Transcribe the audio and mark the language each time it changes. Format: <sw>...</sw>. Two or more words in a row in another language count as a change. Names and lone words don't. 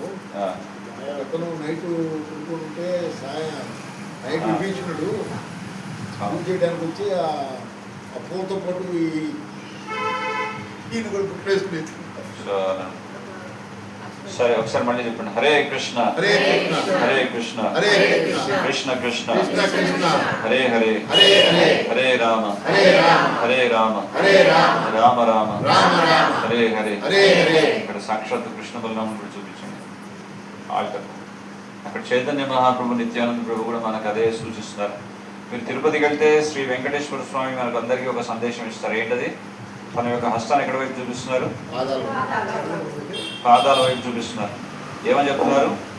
<te>అతను నైట్ ఉంటే నైట్ విభీషణుడు పూజ చేయడానికి వచ్చి ఆ పూలతో పాటు ఈయన కూడా గుర్తేసుకుని. సరే ఒకసారి మళ్ళీ చెప్పండి. హరే కృష్ణ హరే కృష్ణ హరే కృష్ణ హరే కృష్ణ కృష్ణ కృష్ణ కృష్ణ కృష్ణ హరే హరే హరే హరే హరే రామ హరే రామ హరే రామ హరే రామ రామ రామ రామ రామ హరే హరే హరే హరే. ఇక్కడ సాక్షాత్ కృష్ణ బలరాముడు కూడా చూపించండి ఆల్టర్. అక్కడ చైతన్య మహాప్రభు నిత్యానంద ప్రభు కూడా మనకు అదే సూచిస్తున్నారు. మీరు తిరుపతికి వెళ్తే శ్రీ వెంకటేశ్వర స్వామి మనకు అందరికీ ఒక సందేశం ఇస్తారు. ఏంటది? తన యొక్క హస్తాన్ని ఎక్కడ వైపు చూపిస్తున్నారు? పాదాల వైపు చూపిస్తున్నారు. ఏమని చెప్తున్నారు?</te>